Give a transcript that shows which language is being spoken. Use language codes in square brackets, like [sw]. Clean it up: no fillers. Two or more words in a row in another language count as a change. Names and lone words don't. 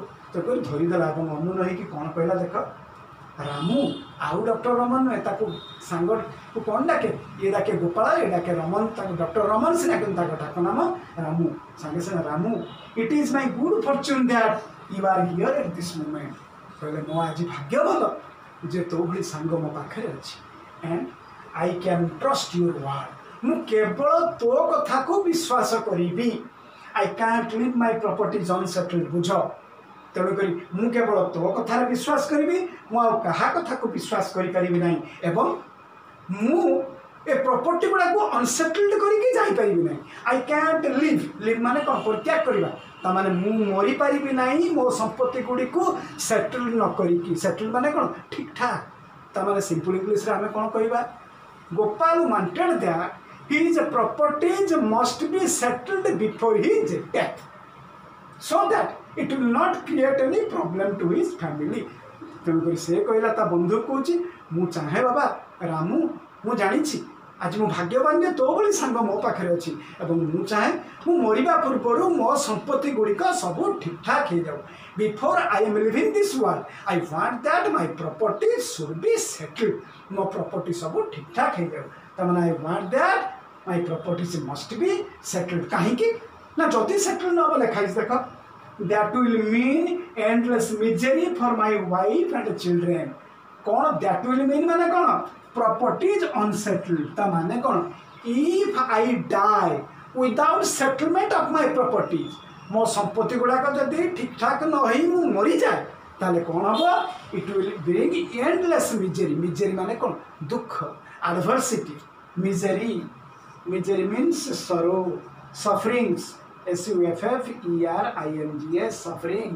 [or] ତେଣୁକରି ଧରିଦେଲା ଏବଂ ଅନୁନ ହେଇକି କ'ଣ କହିଲା ଦେଖ ରାମୁ, ଆଉ ଡକ୍ଟର ରମନ ନୁହେଁ, ତାକୁ ସାଙ୍ଗକୁ କ'ଣ ଡାକେ? ଇଏ ଡାକେ ଗୋପାଳ, ଇଏ ଡାକେ ରମନ। ତାକୁ ଡକ୍ଟର ରମନ ସିନା, କିନ୍ତୁ ତାଙ୍କ ଡାକ ନାମ ରାମୁ। ସାଙ୍ଗେ ସାଙ୍ଗେ ରାମୁ, [en] It is my good fortune that you are here at this moment. [or] କହିଲେ ମୋ ଆଜି ଭାଗ୍ୟ ଭଲ ଯେ ତୋ ଭଳି ସାଙ୍ଗ ମୋ ପାଖରେ ଅଛି। [en] and I can trust your word. [or] ମୁଁ କେବଳ ତୋ କଥାକୁ ବିଶ୍ୱାସ କରିବି। [en] I can't leave my properties unsettled. [or] ବୁଝ, ତେଣୁକରି ମୁଁ କେବଳ ତୋ କଥାରେ ବିଶ୍ୱାସ କରିବି, ମୁଁ ଆଉ କାହା କଥାକୁ ବିଶ୍ୱାସ କରିପାରିବି ନାହିଁ। ଏବଂ ମୁଁ ଏ ପ୍ରପର୍ଟି ଗୁଡ଼ାକୁ ଅନସେଟଲ୍ଡ କରିକି ଯାଇପାରିବି ନାହିଁ। [en] I can't live [or] ମାନେ କ'ଣ? ପରିତ୍ୟାଗ କରିବା। ତାମାନେ ମୁଁ ମରିପାରିବି ନାହିଁ ମୋ ସମ୍ପତ୍ତି ଗୁଡ଼ିକୁ ସେଟଲ୍ ନ କରିକି। ସେଟଲ୍ ମାନେ କ'ଣ? ଠିକ୍ ଠାକ୍। ତାମାନେ [en] simple Englishରେ [or] ଆମେ କ'ଣ କହିବା? [en] ଗୋପାଳ wanted that his properties must be settled before his death so that it will not create any problem to his family. [or] ତେଣୁକରି ସେ କହିଲା, ତା ବନ୍ଧୁ କହୁଛି ମୁଁ ଚାହେଁ ବାବା ରାମୁ, ମୁଁ ଜାଣିଛି ଆଜି ମୁଁ ଭାଗ୍ୟବାନ ଯେ ତୋ ଭଳି ସାଙ୍ଗ ମୋ ପାଖରେ ଅଛି ଏବଂ ମୁଁ ଚାହେଁ ମୁଁ ମରିବା ପୂର୍ବରୁ ମୋ ସମ୍ପତ୍ତି ଗୁଡ଼ିକ ସବୁ ଠିକ୍ ଠାକ୍ ହେଇଯାଉ। [en] Before I am leaving this world, I want that my property should be settled. [or] ମୋ ପ୍ରପର୍ଟି ସବୁ ଠିକ୍ ଠାକ୍ ହେଇଯାଉ। [en] ତାମାନେ I want that my properties must be settled. [or] କାହିଁକି ନା ଯଦି ସେଟଲ୍ ନ ହେବ ଲେଖା ହେଇଛି ଦେଖ, [en] that will mean endless misery for my wife and children. [or] କ'ଣ [en] that will mean [or] ମାନେ କ'ଣ? [en] Properties unsettled. [or] ତା ମାନେ କ'ଣ? [en] If I die without settlement of my properties, [or] ମୋ ସମ୍ପତ୍ତି ଗୁଡ଼ାକ ଯଦି ଠିକ୍ ଠାକ୍ ନ ହେଇ ମୁଁ ମରିଯାଏ ତାହେଲେ କ'ଣ ହେବ? [en] It will bring endless misery. Misery [or] ମାନେ କ'ଣ? [en] ଦୁଃଖ, adversity. Misery means sorrow, sufferings, SUFFERINGS, sufferings.